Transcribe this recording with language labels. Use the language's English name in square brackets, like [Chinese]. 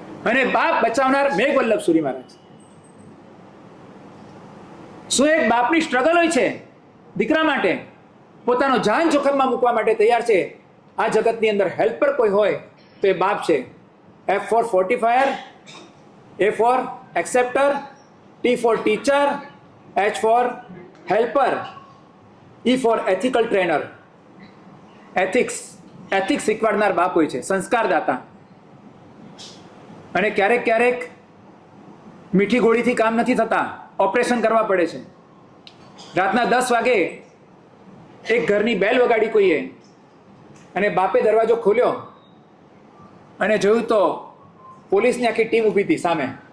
[Gujarati] અને બાપ બચાવનાર મેઘ વલ્લભ સુરી મહારાજ. શું એક બાપની સ્ટ્રગલ હોય છે દીકરા માટે, પોતાનો જાન જોખમમાં મૂકવા માટે તૈયાર છે. આ જગતની અંદર હેલ્પર કોઈ હોય તો એ બાપ છે. [English] F for fortifier, A for acceptor, T for teacher, H for helper, E for ethical trainer. [Gujarati] ethics શીખવાડનાર બાપ હોય છે, સંસ્કારદાતા. અને ક્યારેક મીઠી ગોળીથી કામ નથી થતા, ઓપરેશન કરવા પડે છે. રાતના 10 વાગે એક ઘરની બેલ વગાડી કોઈએ અને બાપે દરવાજો ખોલ્યો અને જોયું તો પોલીસની આખી ટીમ ઊભી હતી સામે.